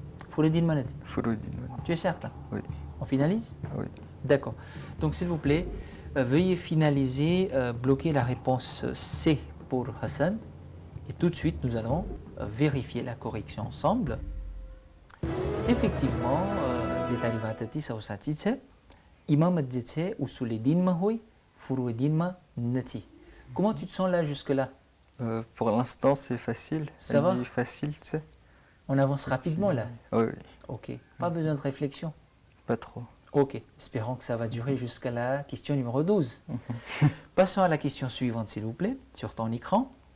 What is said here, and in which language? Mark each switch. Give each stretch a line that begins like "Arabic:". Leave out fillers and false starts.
Gujarati: Furu'id-din manati. Furu'id-din,
French: Tu es certain? oui. On finalise? Oui. D'accord. Donc, s'il vous plaît, veuillez finaliser, bloquer la réponse C pour Hassan. Et tout de suite, nous allons vérifier la correction ensemble. Effectivement,
Gujarati: જેતાની વાત હતી સાવ સાચી છે. ઇમામત જે છે ઉસુલ-એ-દીનમાં હોય, ફુરુ'id-દીનમાં નથી.
French: Comment tu te sens là jusque-là? Pour l'instant, c'est facile. Ça Elle va? dit facile, tu sais. On avance rapidement là. Oui, oui. Ok. Pas besoin de réflexion. Pas trop. Ok. Espérons que ça va durer jusqu'à la question numéro 12. Passons à la question suivante, s'il vous plaît, sur ton écran.